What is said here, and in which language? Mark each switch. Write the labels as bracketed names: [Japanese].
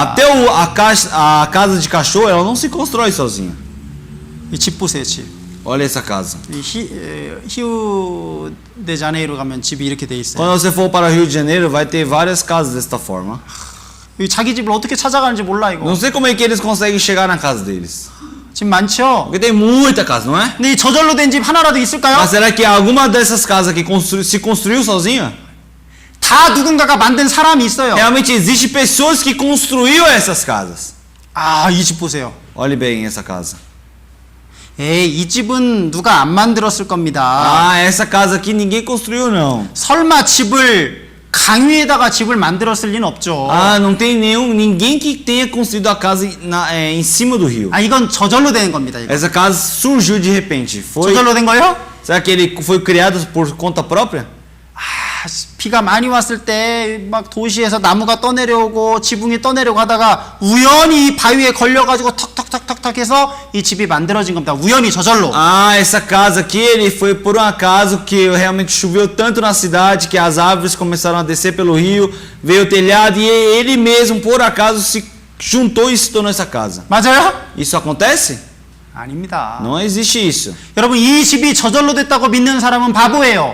[Portuguese] Até a casa de cachorro, ela não se constrói sozinha. [Korean] 이 집 보세요, 집. [Portuguese] Olha essa casa. [Korean] 히우데자네이루 가면 집이 이렇게 돼 있어요. [Portuguese] Quando você for para Rio de Janeiro, vai ter várias casas desta forma. [Korean] 자기 집을 어떻게 찾아가는지 몰라 이거. [Portuguese] Não sei como é que eles conseguem chegar na casa deles. [Korean] 집 많죠? [Portuguese] Porque tem muita casa, não é? [Korean] 근데 이 저절로 된 집 하나라도 있을까요? [Portuguese] Mas será que alguma dessas casas aqui se construiu sozinha? [Korean] 다 누군가가 만든 사람이 있어요. [Portuguese] Realmente existe pessoas que construíram essas casas. [Korean] 아, 이 집 보세요. [Portuguese] Olhe bem essa casa. [Korean] 에이, 이 집은 누가 안 만들었을 겁니다. [Portuguese] Ah, essa casa aqui ninguém construiu não. [Korean] 설마 집을 강 위에다가 집을 만들었을 리는 없죠. [Portuguese] Ah, não tem ninguém que tenha construído a casa em cima do rio. [Korean] 아, 이건 저절로 되는 겁니다. 이거. [Portuguese] Essa casa surgiu de repente. [Korean] 저절로 된 거예요? [Portuguese] Será que ele foi criado por conta própria? [Korean] 아, 비가 많이 왔을 때 막 도시에서 나무가 떠내려오고 지붕이 떠내려오고 하다가 우연히 이 바위에 걸려가지고 턱턱턱턱턱 해서 이 집이 만들어진 겁니다. 우연히 저절로. [Portuguese] Ah, essa casa aqui ele foi por um acaso que realmente choveu tanto na cidade que as árvores começaram a descer pelo rio, veio o telhado e ele mesmo por acaso se juntou e se tornou essa casa. [Korean] 맞아요? [Portuguese] Isso acontece? [Korean] 아닙니다. [Portuguese] Não existe isso. [Korean] 여러분, 이 집이 저절로 됐다고 믿는 사람은 바보예요.